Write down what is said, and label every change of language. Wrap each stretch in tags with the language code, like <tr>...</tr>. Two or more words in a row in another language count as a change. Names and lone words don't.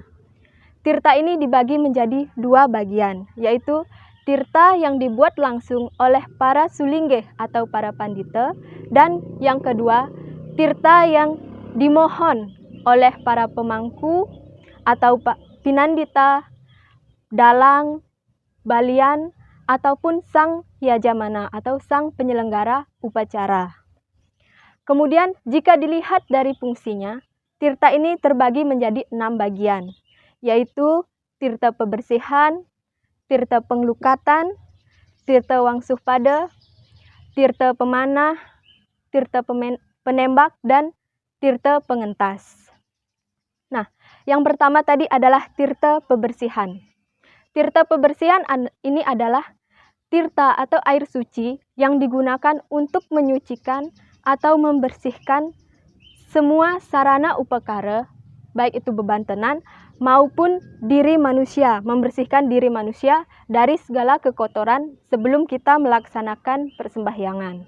<id>Tirta ini dibagi menjadi 2 bagian, yaitu tirta yang dibuat langsung oleh para sulinggeh atau para pandita, dan yang kedua, tirta yang dimohon oleh para pemangku atau pinandita, dalang, balian, ataupun sang yajamana atau sang penyelenggara upacara. Kemudian jika dilihat dari fungsinya, tirta ini terbagi menjadi 6 bagian, yaitu tirta pebersihan, tirta penglukatan, tirta wangsuh pada, tirta pemanah, tirta penembak, dan tirta pengentas. Nah, yang pertama tadi adalah tirta pebersihan. Tirta pebersihan ini adalah tirta atau air suci yang digunakan untuk menyucikan atau membersihkan semua sarana upakara, baik itu bebantenan maupun diri manusia, membersihkan diri manusia dari segala kekotoran sebelum kita melaksanakan persembahyangan.</id>